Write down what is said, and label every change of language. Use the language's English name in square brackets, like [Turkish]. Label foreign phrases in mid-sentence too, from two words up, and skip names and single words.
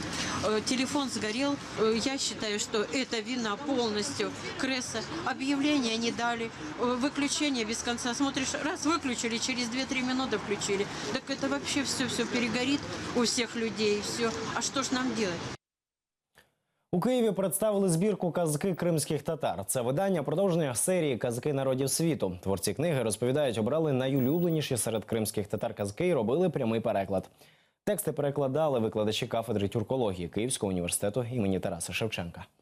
[Russian] Телефон сгорел, я считаю, что это вина полностью КРЭСа. Объявления не дали, выключение без конца. Смотришь, раз выключили, через 2-3 минуты включили. Так это вообще все перегорит у всех людей, все. А что ж нам делать? [Ukrainian] У Києві представили збірку «Казки кримських татар». Це видання – продовження серії «Казки народів світу». Творці книги, розповідають, обрали найулюбленіші серед кримських татар казки і робили прямий переклад. Тексти перекладали викладачі кафедри тюркології Київського університету імені Тараса Шевченка.